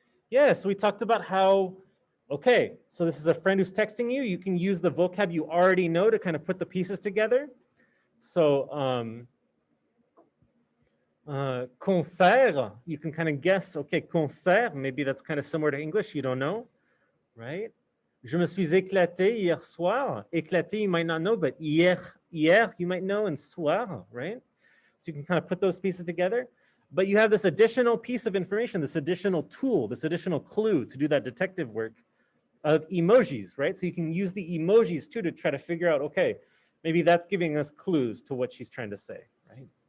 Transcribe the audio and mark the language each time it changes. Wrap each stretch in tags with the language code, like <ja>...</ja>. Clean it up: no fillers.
<en>Yeah, so we talked about how, okay, so this is a friend who's texting you. You can use the vocab you already know to kind of put the pieces together. So concert, you can kind of guess, okay, concert, maybe that's kind of similar to English, you don't know, right?</en> <fr>Je me suis éclaté hier soir.</fr> <en>Éclaté, you might not know, but hier, you might know, and soir, right? So you can kind of put those pieces together. But you have this additional piece of information, this additional tool, this additional clue to do that detective work of emojis, right? So you can use the emojis too to try to figure out, okay, maybe that's giving us clues to what she's trying to say, right?</en>